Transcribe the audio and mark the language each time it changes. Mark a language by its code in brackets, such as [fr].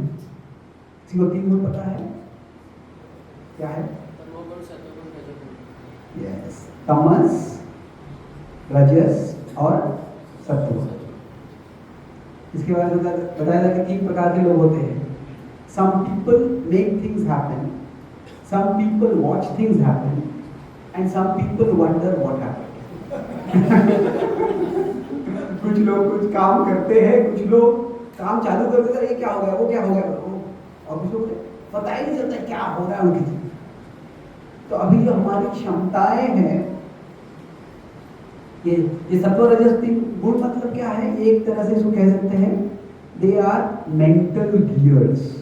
[hi] किसी को 3 गुण पता है? क्या है? यस, तमस, रजस और सत्व। इसके बाद बताया जाता है कि 3 प्रकार के लोग होते हैं। [en] Some people make things happen, some people watch things happen, and some people wonder what happened. [hi] कुछ लोग कुछ काम करते हैं, कुछ लोग काम चालू कर देते हैं, ये क्या हो गया, वो क्या हो गया, और कुछ लोग पता ही नहीं चलता क्या हो रहा है उनकी जीवन। तो अभी जो हमारी क्षमताएं हैं, ये सत्व रजस 3 गुण मतलब क्या है, एक तरह से इसको कह सकते हैं [en] They are mental gears.